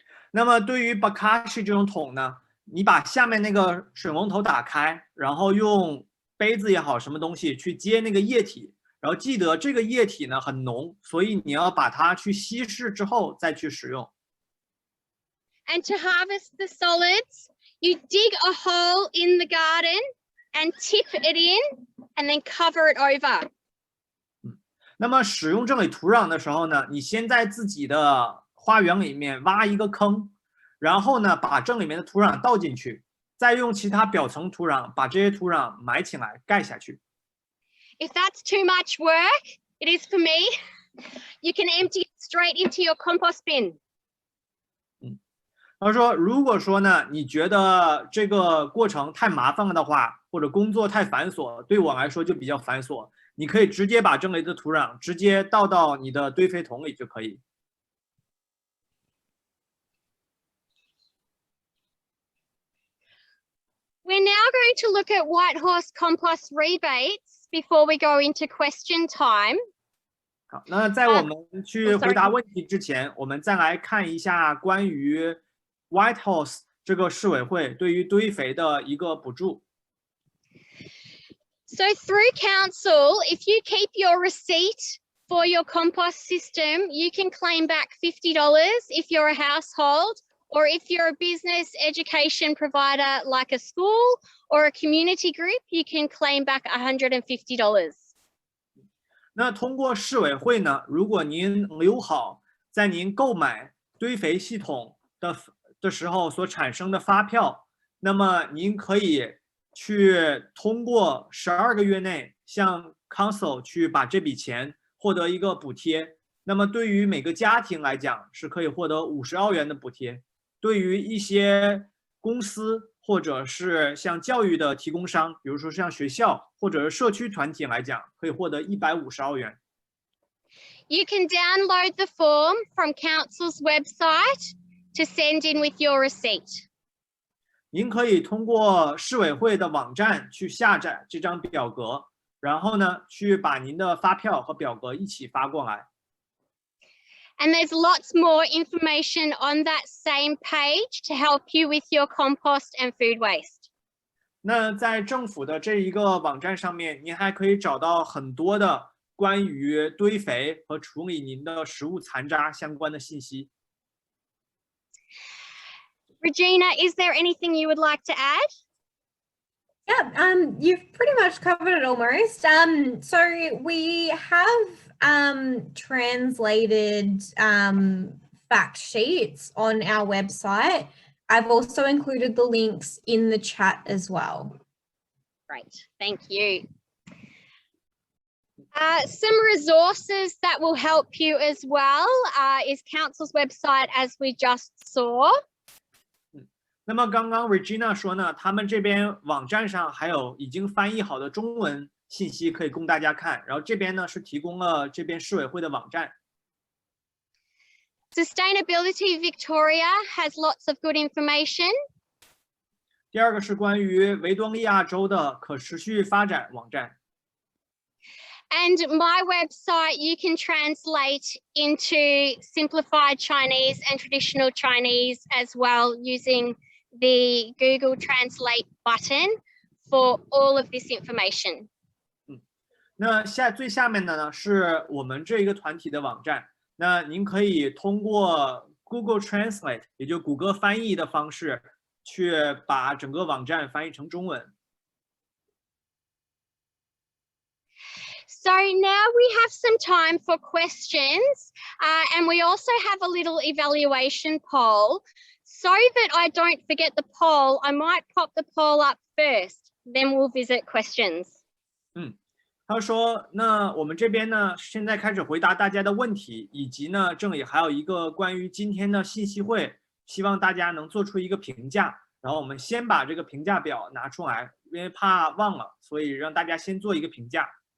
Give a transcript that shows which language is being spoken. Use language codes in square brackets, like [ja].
[zh] 那么对于 bokashi 这种桶呢，你把下面那个水龙头打开，然后用杯子也好什么东西去接那个液体，然后记得这个液体呢很浓，所以你要把它去稀释之后再去使用。 [en] And to harvest the solids, you dig a hole in the garden and tip it in and then cover it over. [zh] 那么使用这类土壤的时候呢，你先在自己的花园里面挖一个坑，然后呢把这里面的土壤倒进去，再用其他表层土壤把这些土壤埋起来盖下去。 [en] If that's too much work, it is for me. You can empty it straight into your compost bin. [zh] 他说，如果说呢，你觉得这个过程太麻烦了的话，或者工作太繁琐，对我来说就比较繁琐，你可以直接把这类的土壤直接倒到你的堆肥桶里就可以。 [en] We're now going to look at Whitehorse compost rebates before we go into question time. [zh] 好，那在我们去回答问题之前，我们再来看一下关于 Whitehorse 这个市委会对于堆肥的一个补助。 [en] So through council, if you keep your receipt for your compost system, you can claim back $50 if you're a household, or if you're a business education provider like a school or a community group, you can claim back $150. [zh] 那通过市委会呢，如果您留好在您购买堆肥系统的时候所产生的发票，那么您可以去通过12个月内向 Council 去把这笔钱获得一个补贴。那么对于每个家庭来讲，是可以获得50澳元的补贴。对于一些公司或者是像教育的提供商，比如说像学校或者是社区团体来讲，可以获得150澳元。 [en] You can download the form from Council's website to send in with your receipt. [zh] 您可以通过市委会的网站去下载这张表格，然后呢，去把您的发票和表格一起发过来。 [en] And there's lots more information on that same page to help you with your compost and food waste. [zh] 那在政府的这一个网站上面，您还可以找到很多的关于堆肥和处理您的食物残渣相关的信息。 [en] Regina, is there anything you would like to add? Yeah, you've pretty much covered it almost. So we have translated fact sheets on our website. I've also included the links in the chat as well. Great, thank you. Some resources that will help you as well is Council's website, as we just saw. [zh] 那么刚刚 Regina 说呢，他们这边网站上还有已经翻译好的中文信息可以供大家看，然后这边呢是提供了这边市委会的网站。 [en] Sustainability Victoria has lots of good information. [zh] 第二个是关于维多利亚州的可持续发展网站。 [en] And my website, you can translate into simplified Chinese and traditional Chinese as well using the Google Translate button for all of this information. [zh] 那最下面的呢是我们这一个团体的网站，那您可以通过 Google Translate， 也就谷歌翻译的方式，去把整个网站翻译成中文。 [en] So now we have some time for questions, and we also have a little evaluation poll. So that I don't forget the poll, I might pop the poll up first, then we'll visit questions. [zh] 他说，那我们这边呢，现在开始回答大家的问题，以及呢，这里还有一个关于今天的信息会，希望大家能做出一个评价。然后我们先把这个评价表拿出来，因为怕忘了，所以让大家先做一个评价。